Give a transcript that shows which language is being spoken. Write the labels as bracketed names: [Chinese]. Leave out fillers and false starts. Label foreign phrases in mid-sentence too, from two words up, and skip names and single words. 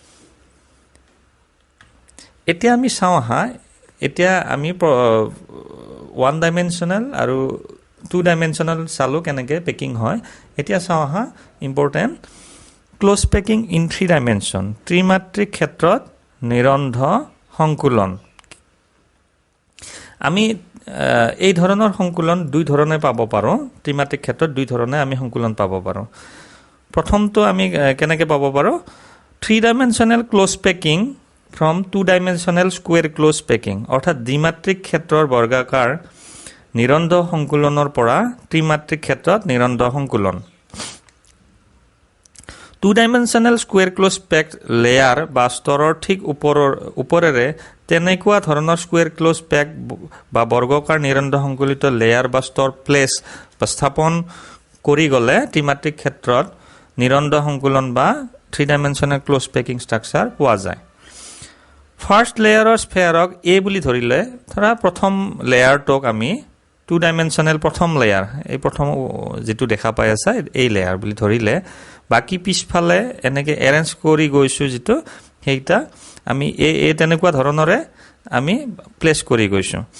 [Assamese] এতিয়া আমি চাওঁ আহা এতিয়া আমি 1 ডাইমেনশনাল আৰু 2 ডাইমেনশনাল চালো কেনেকৈ পেকিং হয় এতিয়া চাওঁ আহা [English] important close packing in 3 dimension [Assamese] ত্ৰিমাত্ৰিক ক্ষেত্ৰত নিৰন্তৰ সংকুলন আমি এই ধৰণৰ সংকুলন দুই ধৰণে পাব পাৰো ত্ৰিমাত্ৰিক ক্ষেত্ৰত দুই ধৰণে আমি সংকুলন পাব পাৰো প্ৰথমটো আমি কেনেকৈ পাব পাৰো [English] 3 dimensional close packing from 2 dimensional square close packing [Assamese] অৰ্থাৎ দ্বিমাত্ৰিক ক্ষেত্ৰৰ বৰ্গাকাৰ নিৰন্তৰ সংকুলনৰ পৰা ত্ৰিমাত্ৰিক ক্ষেত্ৰত নিৰন্তৰ সংকুলন [English] 2 dimensional square close packed layer [Assamese] বা স্তৰৰ ঠিক ওপৰেৰে তেনেকুৱা ধৰণৰ [English] square close pack [Assamese] বা বৰ্গাকাৰ নিৰন্তৰ সংকুলিত লেয়াৰ বা স্তৰ প্লেস বা স্থাপন কৰি গলে ত্ৰিমাত্ৰিক ক্ষেত্ৰত নিৰন্তৰ সংকুলন বা [English] 3 dimensional close packing structure [Assamese] পোৱা যায় ফাৰ্ষ্ট লেয়াৰৰ স্ফেয়াৰক এ বুলি ধৰিলে ধৰা প্ৰথম লেয়াৰটোক আমি 2 ডাইমেনশনাল প্ৰথম লেয়াৰ এই প্ৰথম যেটো দেখা পাই আছে এই লেয়াৰ বুলি ধৰিলে বাকি পিছফালে এনেকৈ এৰেঞ্জ কৰি গৈছো যেটো হেইটা আমি এ তেনেকুৱা ধৰণৰে আমি প্লেস কৰি গৈছো